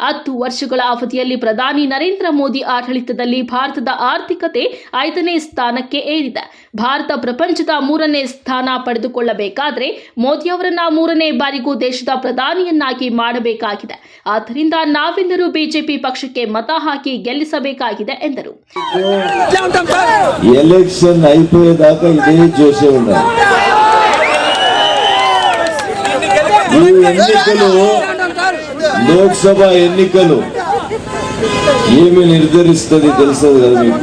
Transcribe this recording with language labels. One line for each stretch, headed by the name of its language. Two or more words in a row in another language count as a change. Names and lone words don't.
Kannada: 10 ವರ್ಷಗಳ ಅವಧಿಯಲ್ಲಿ ಪ್ರಧಾನಿ ನರೇಂದ್ರ ಮೋದಿ ಆಡಳಿತದಲ್ಲಿ ಭಾರತದ ಆರ್ಥಿಕತೆ 5ನೇ ಸ್ಥಾನಕ್ಕೆ ಏರಿದೆ. ಭಾರತ ಪ್ರಪಂಚದ 3ನೇ ಸ್ಥಾನ ಪಡೆದುಕೊಳ್ಳಬೇಕಾದರೆ ಮೋದಿ ಅವರನ್ನ 3ನೇ ಬಾರಿಗೂ ದೇಶದ ಪ್ರಧಾನಿಯನ್ನಾಗಿ ಮಾಡಬೇಕಾಗಿದೆ. ಆದ್ದರಿಂದ ನಾವೆಲ್ಲರೂ ಬಿಜೆಪಿ ಪಕ್ಷಕ್ಕೆ ಮತ ಹಾಕಿ ಗೆಲ್ಲಿಸಬೇಕಾಗಿದೆ ಎಂದರು.
Telugu: ఎలక్షన్ అయిపోయేదాకా ఇదే జోషే ఉండాలి. ఈ ఎన్నికలు లోక్సభ ఎన్నికలు ఏమి నిర్ధారిస్తుంది తెలుస్తుంది కదా మీకు?